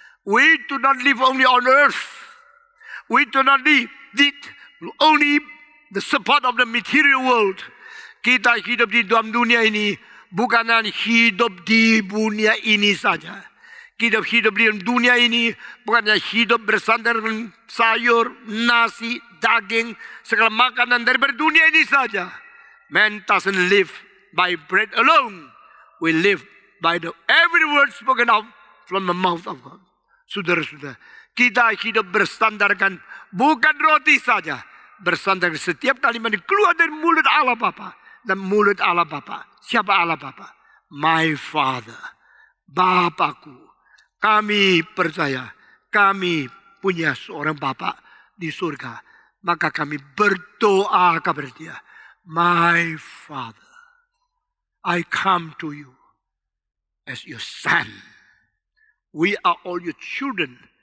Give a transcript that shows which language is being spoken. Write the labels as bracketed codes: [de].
[en] We do not live only on earth. We do not live only the support of the material world. [id] Kita hidup di dalam dunia ini bukan hanya hidup di dunia ini saja. Kita hidup di dunia ini bukan hanya hidup bersandar dengan sayur, nasi, daging, segala makanan dari dunia ini saja. [en] Man doesn't live by bread alone. We live by every word spoken out from the mouth of God. [id] Saudara-saudara, kita hidup bersandarkan bukan roti saja. Bersandar setiap kalimat yang keluar dari mulut Allah Bapa. Dan mulut Allah Bapa. Siapa Allah Bapa? [en] My Father. [id] Bapakku. Kami percaya. Kami punya seorang Bapa di surga. Maka kami berdoa kepada Dia. [en] My Father, I come to you as your son. We are all your children.